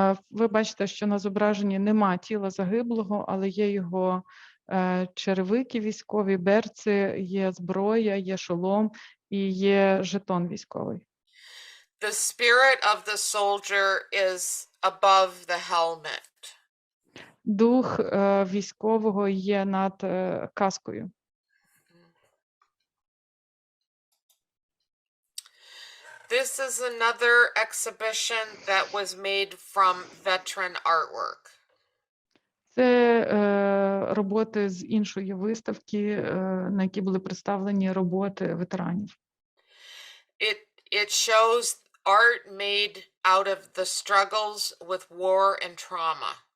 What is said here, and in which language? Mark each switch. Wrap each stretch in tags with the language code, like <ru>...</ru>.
<uk>Ви бачите, що на зображенні нема тіла загиблого, але є його черевики військові, берці, є зброя, є шолом і є жетон військовий.</uk> <en>The spirit of the soldier is above the helmet.</en> <uk>дух військового є над каскою.</uk> <en>This is another exhibition that was made from veteran artwork.</en> <uk>Це роботи з іншої виставки, на якій були представлені роботи ветеранів.</uk> <en>It shows art made out of the struggles with war and trauma.</en>